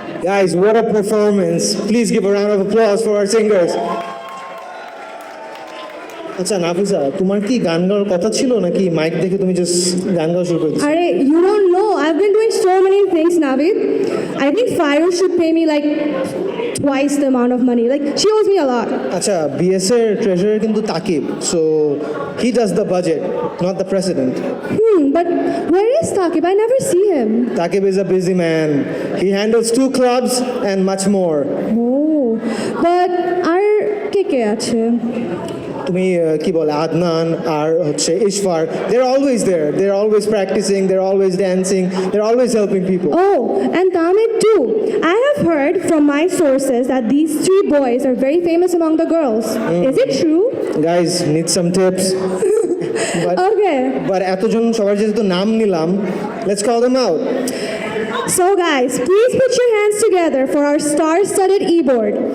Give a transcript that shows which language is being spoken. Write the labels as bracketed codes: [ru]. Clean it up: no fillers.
[en] Guys, what a performance. Please give a round of applause for our singers. [bn] আচ্ছা নাফিসা, তোমার কি গান গাওয়ার কথা ছিল নাকি মাইক দেখে তুমি জাস্ট গান গাওয়া শুরু করে দিছো? [en] Arey, you don't know. I've been doing so many things, Navid. I think Fire should pay me like twice the amount of money. Like, she owes me a lot. [bn] আচ্ছা BS এর treasurer কিন্তু তাকিব, [en] So he does the budget, not the president. But where is Takib? I never see him. Takib is a busy man. He handles 2 clubs and much more. Oh, but [bn] আর কে আছে? তুমি কি বলে আদনান আর হচ্ছে ইশফার, [en] they're always there. They're always practicing, they're always dancing, they're always helping people. Oh, and Tamid too. I have heard from my sources that these 3 boys are very famous among the girls. Is it true? Guys, need some tips. Okay. But [bn] এতজন সবার যেহেতু নাম নিলাম, [en] let's call them out. So guys, please put your hands together for our star-studded e-board.